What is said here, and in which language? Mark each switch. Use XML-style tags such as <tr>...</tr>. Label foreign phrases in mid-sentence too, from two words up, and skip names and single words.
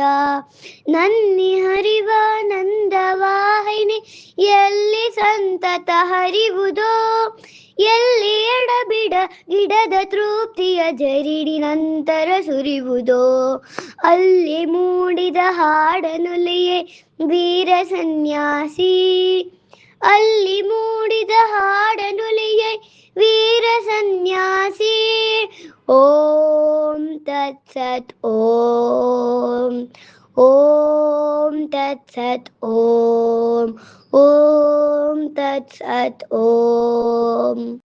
<kn>ನನ್ನಿ ಹರಿವ ನಂದವಾಹಿನಿ ಎಲ್ಲಿ ಸಂತತ ಹರಿವುದೋ, ಎಲ್ಲಿ ಎಡಬಿಡ ಗಿಡದ ತೃಪ್ತಿಯ ಜರಿಡಿ ನಂತರ ಸುರಿವುದೋ, ಅಲ್ಲಿ ಮೂಡಿದ ಹಾಡನುಲಿಯೇ ವೀರ ಸನ್ಯಾಸಿ, ಅಲ್ಲಿ ಮೂಡಿದ ಹಾಡನುಲಿಯೇ ವೀರ ಸನ್ಯಾಸಿ.</kn> <sa>ಓಂ ತತ್ಸತ್ ಓಂ ಓಂ ತತ್ಸತ್ ಓಂ ಓಂ ತತ್ಸತ್ ಓಂ.</sa>